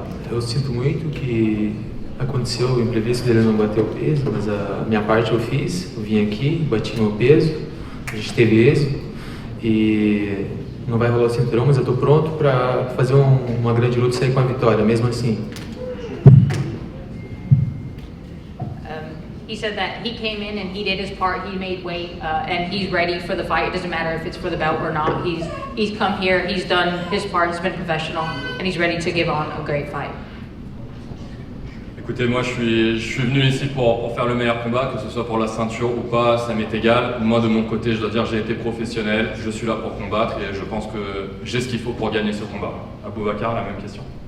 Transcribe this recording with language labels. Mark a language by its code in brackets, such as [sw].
[pt] Eu sinto muito que aconteceu o imprevisto dele não bater o peso, mas a minha parte eu fiz, eu vim aqui, bati no meu peso, a gente teve êxito. E não vai rolar o cinturão, mas eu estou pronto para fazer uma grande luta e sair com a vitória, mesmo assim. [en] He said that he came in and he did his part, he made weight, and he's ready for the fight. It doesn't matter if it's for the belt or not. He's come here, he's done his part, he's been professional, and he's ready to give on a great fight. [fr] Écoutez, moi je suis venu ici pour faire le meilleur combat, que ce soit pour la ceinture ou pas, ça m'est égal. Moi de mon côté, je dois dire, j'ai été professionnel, je suis là pour combattre et je pense que j'ai ce qu'il faut pour gagner ce combat. Aboubacar, la même question.